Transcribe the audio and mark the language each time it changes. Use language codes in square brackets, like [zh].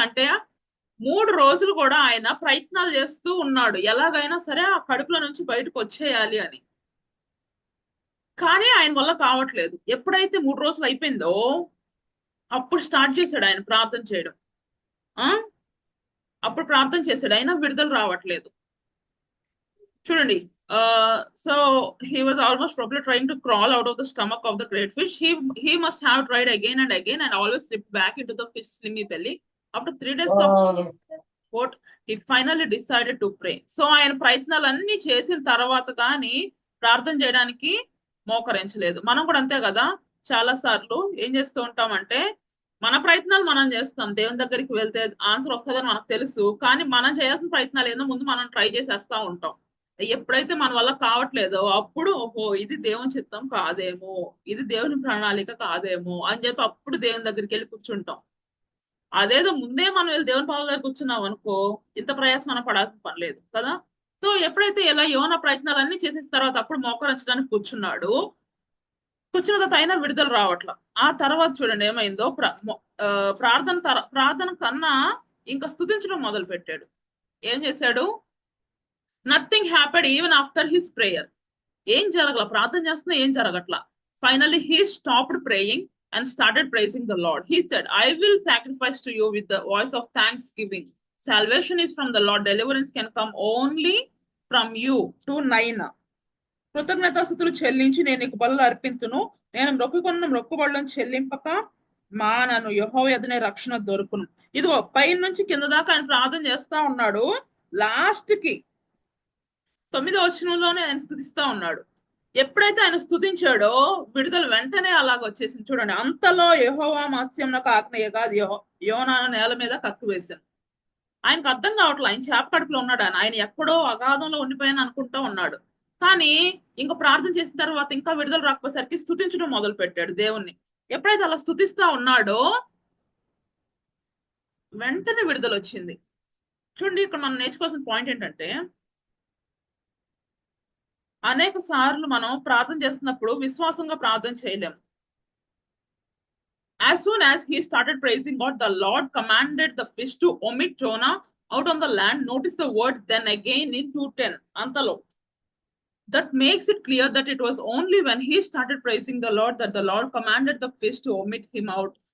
[te] అంటే 3 రోజులు కూడా ఆయన ప్రయత్నాలు చేస్తూ ఉన్నాడు, ఎలాగైనా సరే ఆ కడుపులో నుంచి బయటకు వచ్చేయాలి అని. కానీ ఆయన వల్ల కావట్లేదు. ఎప్పుడైతే 3 రోజులు అయిపోయిందో అప్పుడు స్టార్ట్ చేశాడు ఆయన ప్రార్థన చేయడం. అప్పుడు ప్రార్థన చేశాడు, అయినా విడుదల రావట్లేదు. చూడండి, [en] so he was almost probably trying to crawl out of the stomach of the great fish. He must have tried again and again and always slipped back into the fish slimy belly. After 3 days of what, he finally decided to pray. [te] So ఆయన ప్రయత్నాలన్నీ చేసిన తర్వాత కానీ ప్రార్థన చేయడానికి మోకరించలేదు. మనం కూడా అంతే కదా, చాలా సార్లు ఏం చేస్తూ ఉంటామంటే మన ప్రయత్నాలు మనం చేస్తాం, దేవుని దగ్గరికి వెళ్తే ఆన్సర్ వస్తుందని మనకు తెలుసు, కానీ మనం చేయాల్సిన ప్రయత్నాలు ఏదో ముందు మనం ట్రై చేసేస్తా ఉంటాం. ఎప్పుడైతే మన వల్ల కావట్లేదో అప్పుడు ఓహో ఇది దేవుని చిత్తం కాదేమో, ఇది దేవుని ప్రణాళిక కాదేమో అని చెప్పి అప్పుడు దేవుని దగ్గరికి వెళ్ళి కూర్చుంటాం. అదేదో ముందే మనం వెళ్ళి దేవుని పాదాల దగ్గర కూర్చున్నాం అనుకో, ఇంత ప్రయాసం మనం పడాల్సిన పని లేదు కదా. సో ఎప్పుడైతే ఇలా యోనా ప్రయత్నాలన్నీ చేసిన తర్వాత అప్పుడు మోకరించడానికి కూర్చున్నాడు. కూర్చున్న తర్వాత అయినా విడుదల రావట్ల. ఆ తర్వాత చూడండి ఏమైందో, ప్రార్థన కన్నా ఇంకా స్తుతించడం మొదలు పెట్టాడు. ఏం చేశాడు? [en] Nothing happened even after his prayer. [te] ఏం జరగల, ప్రార్థన చేస్తున్నా ఏం జరగట్లా. [en] Finally he stopped praying and started praising the Lord. He said, I will sacrifice to you with the voice of thanksgiving. Salvation is from the Lord. Deliverance can come only from you. 2:9. [te] కృతజ్ఞతాస్తుతులు చెల్లించి నేను నీకు బలులు అర్పించును. నేను మొక్కుకున్న మొక్కుబడులను చెల్లింపక మానను. యెహోవా ఎదునే రక్షణ దొరుకును. ఇదిగో పైన నుంచి కింద దాకా ఆయన ప్రార్థన చేస్తా ఉన్నాడు. లాస్ట్ కి 9వ వచనంలోనే ఆయన స్తుతిస్తా ఉన్నాడు. ఎప్పుడైతే ఆయన స్తుతించాడో విడుదల వెంటనే అలాగ వచ్చేసింది. చూడండి, అంతలో యెహోవా మత్స్యంనకు ఆజ్ఞయగా యోనాను నేల మీద కక్కివేశాను. ఆయనకు అర్థం కావట్లేదు, ఆయన చేప కడుపులో ఉన్నాడు, ఆయన ఎక్కడో అగాధంలో ఉండిపోయాను అనుకుంటా ఉన్నాడు. కానీ ఇంకా ప్రార్థన చేసిన తర్వాత ఇంకా విడుదల రాకపోయేసరికి స్తుతించడం మొదలు పెట్టాడు దేవుణ్ణి. ఎప్పుడైతే అలా స్తుతిస్తా ఉన్నాడో వెంటనే విడుదల వచ్చింది. చూడండి, ఇక్కడ మనం నేర్చుకోవాల్సిన పాయింట్ ఏంటంటే, అనేక సార్లు మనం ప్రార్థన చేస్తున్నప్పుడు విశ్వాసంగా ప్రార్థన చేయలేము. [en] As soon as he started praising God, the Lord commanded the fish to vomit Jonah out on the land. Notice the word then again in 2:10. Antalo. That makes it clear that it was only when he started praising the Lord that the Lord commanded the fish to vomit him out.